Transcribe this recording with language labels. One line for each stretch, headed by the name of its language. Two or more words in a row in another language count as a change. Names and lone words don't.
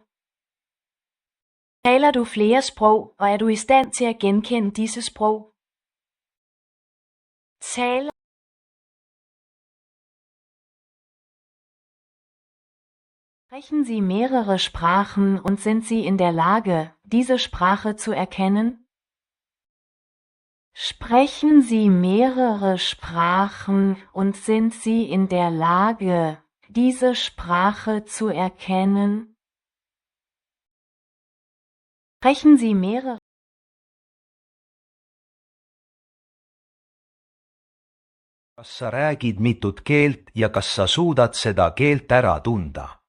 Danish: Taler du flere sprog, og er du i stand til at genkende disse sprog?
German: Taler Sprechen Sie mehrere Sprachen und sind Sie in der Lage, diese Sprache zu erkennen? Sprechen Sie mehrere Sprachen und sind Sie in der Lage, diese Sprache zu erkennen? Sprechen Sie mehrere
Estonian: Kas sa räägid mitut keelt ja kas sa suudad seda keelt ära tunda?